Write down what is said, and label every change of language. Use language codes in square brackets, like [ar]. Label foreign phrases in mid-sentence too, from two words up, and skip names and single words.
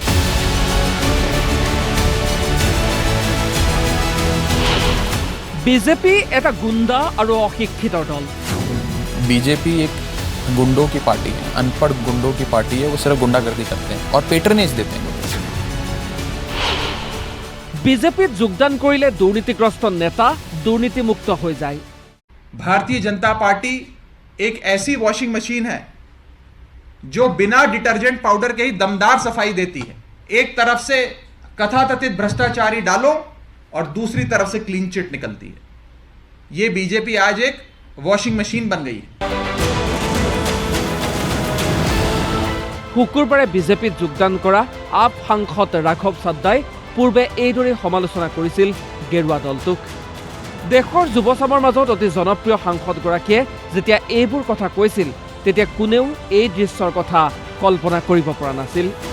[hi] बीजेपी एक गुंडा और अशिक्षित दल। बीजेपी एक गुंडों की पार्टी है, अनपढ़ गुंडों की पार्टी है। वो सिर्फ गुंडागर्दी करते हैं और पेट्रनेज देते हैं। [as] बीजेपी যোগদান কৰিলে দুৰ্নীতিগ্ৰস্ত নেতা দুৰ্নীতিমুক্ত হৈ যায়। [hi] भारतीय जनता पार्टी एक ऐसी वॉशिंग मशीन है जो बिना डिटर्जेंट पाउडर के ही दमदार सफाई देती है। एक तरफ से कथाकथित भ्रष्टाचारी डालो और दूसरी तरफ से क्लीन चिट निकलती है। यह बीजेपी आज एक वॉशिंग मशीन बन गई है। [as] শুকুৰবাৰে বিজেপিত যোগদান কৰা আপ সাংসদ ৰাঘৱ চাদ্দাই পূৰ্বে এইদৰে সমালোচনা কৰিছিল গেৰুৱা দলটোক। দেশৰ যুৱচামৰ মাজত অতি জনপ্ৰিয় সাংসদগৰাকীয়ে যেতিয়া এইবোৰ কথা কৈছিল তেতিয়া কোনেও এই দৃশ্যৰ কথা কল্পনা কৰিব পৰা নাছিল।